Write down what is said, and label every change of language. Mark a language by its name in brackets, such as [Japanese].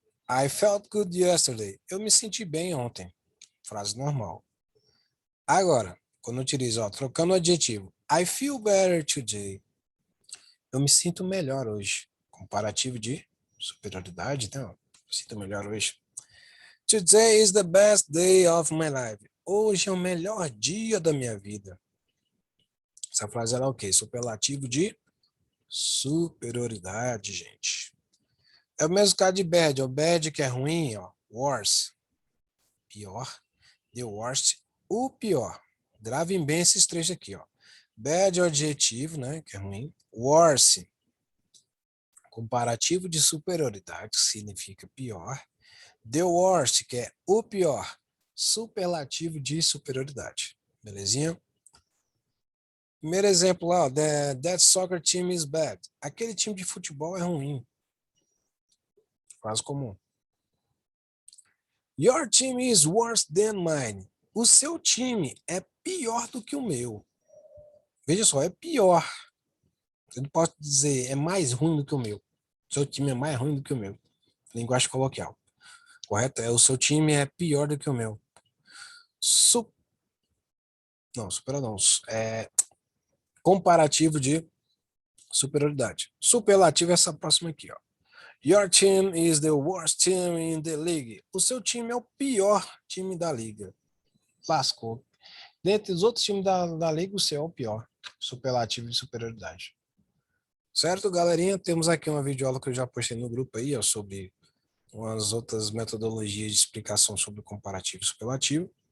[English] I felt good yesterday. [Portuguese] Eu me senti bem ontem. Frase normal. Agora, quando eu utilizo, ó, trocando o adjetivo. [English] I feel better today. [Portuguese] Eu me sinto melhor hoje. Comparativo de superioridade, então, me sinto melhor hoje. [English] Today is the best day of my life. [Portuguese] Hoje é o melhor dia da minha vida. Essa frase era o quê? Superlativo de superioridade, gente. É o mesmo caso de bad. O bad que é ruim, ó, worse. pior. [English] The worst, [Portuguese] o pior. Gravem bem esses três aqui, ó. Bad é o adjetivo, né, que é ruim. Worse, comparativo de superioridade, significa pior. [English] The worst, [Portuguese] que é o pior, superlativo de superioridade. Belezinha? Primeiro exemplo lá, ó, [English] that soccer team is bad. [Portuguese] Aquele time de futebol é ruim. Quase comum. [English] Your team is worse than mine. [Portuguese] O seu time é pior do que o meu. Veja só, é pior. Eu não posso dizer é mais ruim do que o meu. O seu time é mais ruim do que o meu. Linguagem coloquial. Correto? O seu time é pior do que o meu. Não, supera não. É comparativo de superioridade. Superlativo é essa próxima aqui, ó. [English] Your team is the worst team in the league. [Portuguese] O seu time é o pior time da liga. Lascou. Dentre os outros times da liga, o seu é o pior. Superlativo de superioridade. Certo, galerinha? Temos aqui uma videoaula que eu já postei no grupo aí, ó, sobre umas outras metodologias de explicação sobre o comparativo e superlativo.